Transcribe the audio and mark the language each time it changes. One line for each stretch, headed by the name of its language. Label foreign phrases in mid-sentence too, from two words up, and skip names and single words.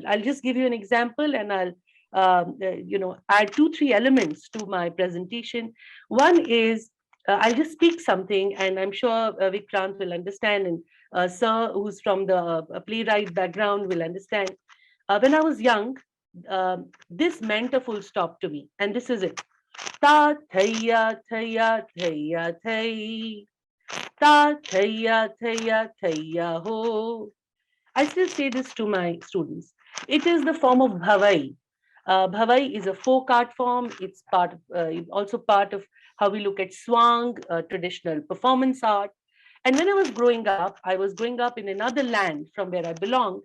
English: I'll just give you an example, and I'll add 2-3 elements to my presentation. One is, I'll just speak something, and I'm sure Vikrant will understand, and Sir, who's from the playwright background, will understand. When I was young, this meant a full stop to me, and this is it. Ta thaya thaya thaya thay, ta thaya thaya thaya ho. I still say this to my students. It is the form of bhavai. Bhavai is a folk art form. It's also part of how we look at swang, traditional performance art. And when I was growing up in another land from where I belonged.